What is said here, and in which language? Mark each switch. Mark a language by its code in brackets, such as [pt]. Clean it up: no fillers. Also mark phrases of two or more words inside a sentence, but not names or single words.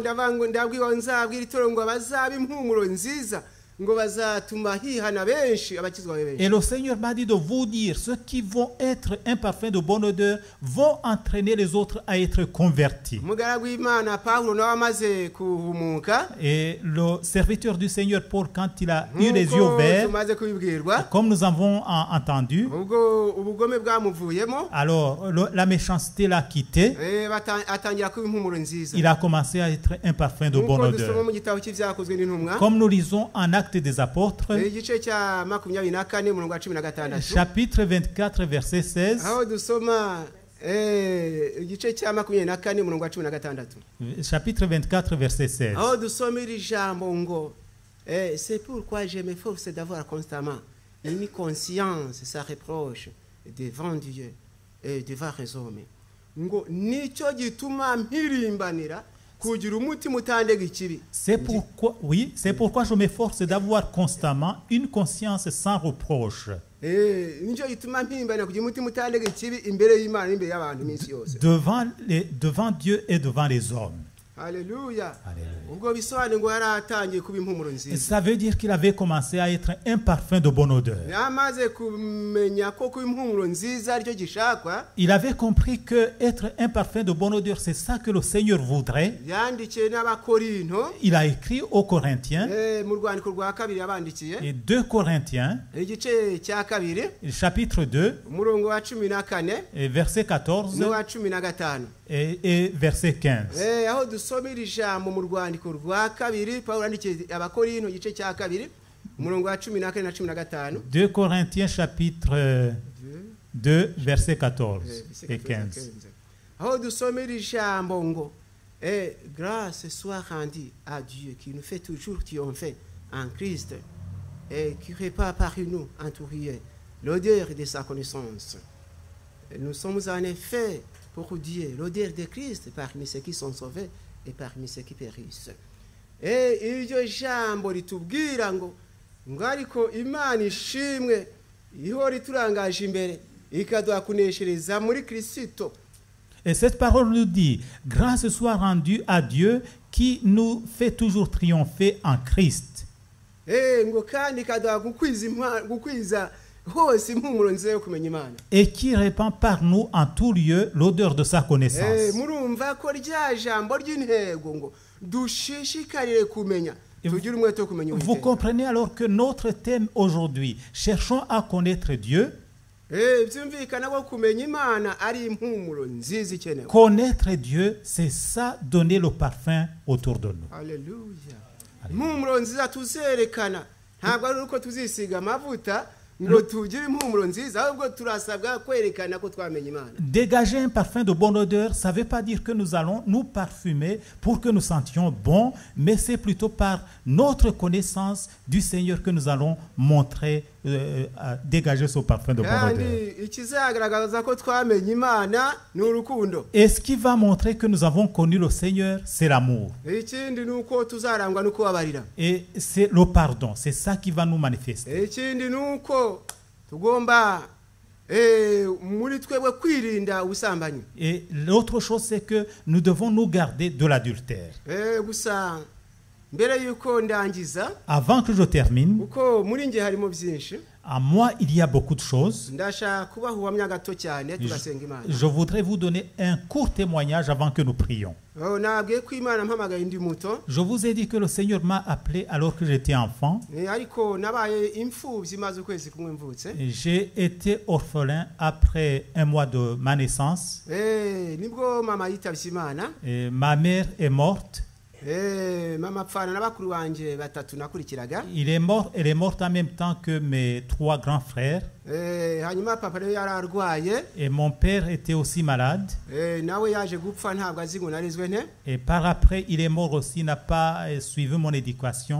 [rw] Ndabwira nzabwira itoro ngo bazaba impumuro nziza, ngo bazatuma hihana benshi, abakizwa benshi. [fr] Et le Seigneur m'a dit de vous dire, ceux qui vont être un parfum de bonne odeur vont entraîner les autres à être convertis. [rw] Umugaragu w'Imana Pawulo nawe amaze kuhumuka, [fr] Et le serviteur du Seigneur Paul, quand il a eu les yeux ouverts, [rw] tumaze kubibwirwa, [fr] comme nous avons entendu, [rw] ubwo ubugome bwamuvuyemo, [fr] alors la méchanceté l'a quitté. [rw] atangira kuba impumuro nziza. [fr] Il a commencé à être un parfum de bonne [rw] Nk'uko dusoma [fr] odeur. [rw] mu gitabo cy'ibyakozwe n'intumwa, [fr] Comme nous lisons en Actes des Apôtres, [rw] igice cya 24 umurongo wa 16, [fr] chapitre 24, verset 16, [rw] aho dusoma igice cya 24 umurongo wa 16, [fr] chapitre 24, verset 16. [rw] aho dusoma iri jambo ngo [fr] c'est pourquoi je m'efforce d'avoir constamment une conscience sans reproche devant Dieu et devant les hommes, [rw] ngo nicyo gituma mpirimbanira kugira umutima utandega ikibi. [fr] C'est pourquoi je m'efforce d'avoir constamment une conscience sans reproche [rw] Nicyo gituma mpirimbanira kugira umutima utandega ikibi imbere y'Imana n'imbere y'abantu iminsi yose. [fr] devant Dieu et devant les hommes. Alléluia. Alléluia. [rw] Ubwo bisobanuye ngo yaratangiye kuba impumuro nziza. [fr] Ça veut dire qu'il avait commencé à être un parfum de bonne odeur. [rw] Yamaze kumenya ko kuba impumuro nziza aricyo gishakwa. [fr] Il avait compris que être un parfum de bonne odeur, c'est ça que le Seigneur voudrait. [rw] Yandikiye n'Abakorinto, [fr] Il a écrit aux Corinthiens, [rw] mu rwandiko rwa kabiri yabandikiye, [fr] et 2 Corinthiens, [rw] igice cya kabiri [fr] chapitre 2, [rw] umurongo wa 14 [fr] et verset 14 [rw] n'uwa 15. [fr] et verset 15. [rw] Aho dusoma iri jambo mu rwandiko rwa kabiri Pawulo yandikiye Abakorinto igice cya kabiri umurongo wa 14 na 15. [fr] 2 Corinthiens chapitre 2 verset 14 et 15. [rw] Aho dusoma iri jambo ngo [fr] grâce soit rendue à Dieu qui nous fait toujours triompher en Christ et qui répand par nous entouré l'odeur de sa connaissance. Et nous sommes en effet pour Dieu l'odeur de Christ parmi ceux qui sont sauvés et parmi ceux qui périssent. [rw] Iryo jambo ritubwira ngo ariko Imana ishimwe ihora iturangaje imbere ikaduha kuneshereza muri Kristo. [fr] Et cette parole nous dit, grâce soit rendue à Dieu qui nous fait toujours triompher en Christ. [rw] Ngo kandi ikaduha gukwiza hose impumuro nziza yo kumenya Imana. [fr] Et qui répand par nous en tout lieu l'odeur de sa connaissance. [rw] Murumva ko rya jambo ry'intego ngo dushishikarire kumenya. Tugire umwete wo kumenya [fr] Vous comprenez alors que notre thème aujourd'hui, cherchons à connaître Dieu. [rw] Byumvikana ko kumenya Imana ari impumuro nziza ikenewe. [fr] Connaître Dieu, c'est ça, donner le parfum autour de nous. Alléluia. [rw] Impumuro nziza tuzerekana. Ntabwo ari uko tuzisiga amavuta ngo tugire impumuro nziza, ahubwo turasabwa kwerekana ko twamenye Imana. [fr] Dégager un parfum de bonne odeur, ça ne veut pas dire que nous allons nous parfumer pour que nous sentions bon, mais c'est plutôt par notre connaissance du Seigneur que nous allons montrer dégager ce parfum de bonne odeur. [rw] kandi ikizagaragaza ko twamenye Imana ni urukundo. [fr] Et ce qui va montrer que nous avons connu le Seigneur, c'est l'amour. [rw] Ikindi ni uko tuzarangwa no kubabarira. [fr] Et c'est le pardon. C'est ça qui va nous manifester. [rw] Ikindi ni uko tugomba muri twebwe kwirinda ubusambanyi. [fr] Et l'autre chose, c'est que nous devons nous garder de l'adultère. [rw] Gusa mbere yuko ndangiza, [fr] Avant que je termine, [rw] uko muri nge harimo byinshi, [fr] à moi, il y a beaucoup de choses. [rw] ndashaka kubaha ubuhamya gato cyane tugasenga Imana. [fr] Je voudrais vous donner un court témoignage avant que nous prions. [rw] Nabwiye ko Imana mpamagaye ndi muto, [fr] Je vous ai dit que le Seigneur m'a appelé alors que j'étais enfant. [rw] ariko nabaye imfubyi maze ukwezi kumwe mvutse. [fr] J'ai été orphelin après un mois de ma naissance. [rw] Nibwo mama yitabye Imana. [fr] Et ma mère est morte. [rw] Mama apfana na bakuru banje batatu nakurikiraga. [fr] Elle est morte en même temps que mes 3 grands frères. [rw] Hanyuma papa rero yararwaye, [fr] Et mon père était aussi malade. [rw] nawe yaje gupfa ntabwo azi ngo narizwe nte. [fr] Et par après, il est mort aussi, n'a pas suivi mon éducation.